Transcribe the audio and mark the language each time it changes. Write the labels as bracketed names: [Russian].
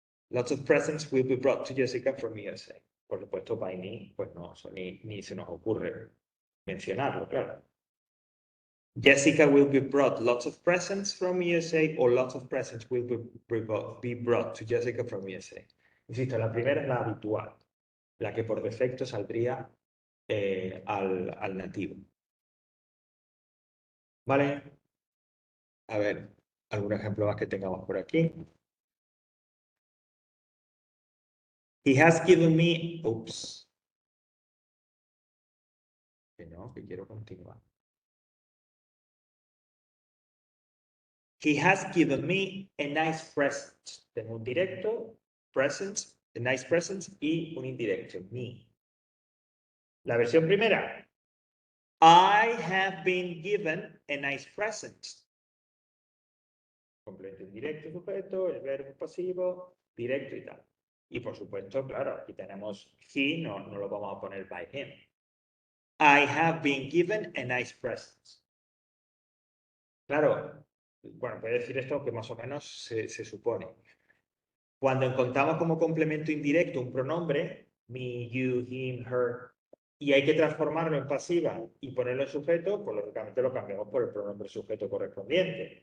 [English] Lots of presents will be brought to Jessica from USA. [Spanish] Por supuesto, [English] by me, [Spanish] pues no, eso ni se nos ocurre mencionarlo, claro. [English] Jessica will be brought lots of presents from USA or lots of presents will be brought to Jessica from USA. [Spanish] Insisto, la primera es la habitual, la que por defecto saldría al nativo. ¿Vale? A ver, algún ejemplo más que tengamos por aquí. [English] He has given me... Oops. [Spanish] Que no, que quiero continuar. [English] He has given me a nice present. [Spanish] Tengo un directo, [English] present, a nice present [Spanish] y un indirecto, [English] me. [Spanish] La versión primera. [English] I have been given a nice present. [Spanish] Complemento indirecto, sujeto, el verbo pasivo, directo y tal. Y por supuesto, claro, aquí tenemos he, no lo vamos a poner [English] by him. I have been given a nice present. [Spanish] Claro, bueno, puede decir esto que más o menos se supone. Cuando encontramos como complemento indirecto un pronombre, me, you, him, her, y hay que transformarlo en pasiva y ponerlo en sujeto, pues lógicamente lo cambiamos por el pronombre sujeto correspondiente.